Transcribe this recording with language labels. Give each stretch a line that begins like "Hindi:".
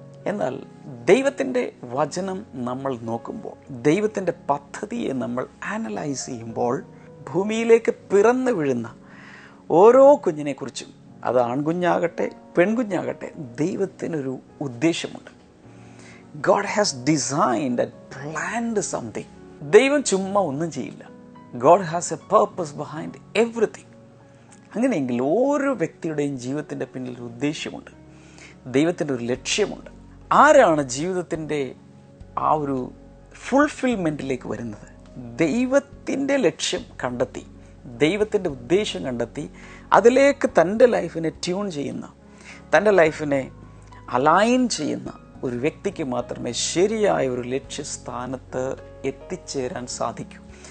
Malayalam: എന്നാൽ ദൈവത്തിൻ്റെ വചനം നമ്മൾ നോക്കുമ്പോൾ, ദൈവത്തിൻ്റെ പദ്ധതിയെ നമ്മൾ ആനലൈസ് ചെയ്യുമ്പോൾ, ഭൂമിയിലേക്ക് പിറന്നു വീഴുന്ന ഓരോ കുഞ്ഞിനെക്കുറിച്ചും, അത് ആൺകുഞ്ഞാകട്ടെ പെൺകുഞ്ഞാകട്ടെ, ദൈവത്തിനൊരു ഉദ്ദേശമുണ്ട്.
English: God has designed and planned something.
Malayalam: ദൈവം ചുമ്മാ ഒന്നും ചെയ്യില്ല.
English: God has a purpose behind everything.
Malayalam: അങ്ങനെയെങ്കിൽ ഓരോ വ്യക്തിയുടെയും ജീവിതത്തിൻ്റെ പിന്നിൽ ഒരു ഉദ്ദേശ്യമുണ്ട്, ദൈവത്തിൻ്റെ ഒരു ലക്ഷ്യമുണ്ട്. ആരാണ് ജീവിതത്തിൻ്റെ ആ ഒരു ഫുൾഫിൽമെൻറ്റിലേക്ക് വരുന്നത്? ദൈവത്തിൻ്റെ ലക്ഷ്യം കണ്ടെത്തി, ദൈവത്തിൻ്റെ ഉദ്ദേശം കണ്ടെത്തി, അതിലേക്ക് തൻ്റെ ലൈഫിനെ ട്യൂൺ ചെയ്യുന്ന, തൻ്റെ ലൈഫിനെ അലൈൻ ചെയ്യുന്ന ഒരു വ്യക്തിക്ക് മാത്രമേ ശരിയായ ഒരു ലക്ഷ്യസ്ഥാനത്ത് എത്തിച്ചേരാൻ സാധിക്കൂ.